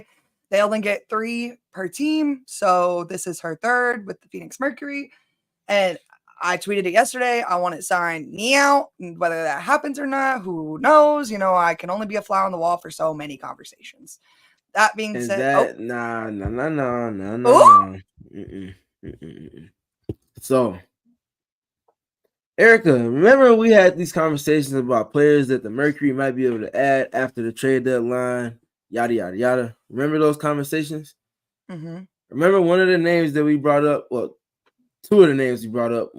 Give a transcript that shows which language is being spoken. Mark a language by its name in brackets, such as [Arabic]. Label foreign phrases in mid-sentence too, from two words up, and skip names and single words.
[English] They only get 3 per team, so this is her third with the Phoenix Mercury. And I tweeted it yesterday. I want it signed now. Whether that happens or not, who knows? I can only be a fly on the wall for so many conversations. That being Is said, that nah nah nah nah nah nah oh, nah. Mm-mm, mm-mm, mm-mm. So, Erika, remember we had these conversations about players that the Mercury might be able to add after the trade deadline, yada yada yada. Remember those conversations? mm-hmm. Remember one of the names that we brought up? Well, two of the names we brought up.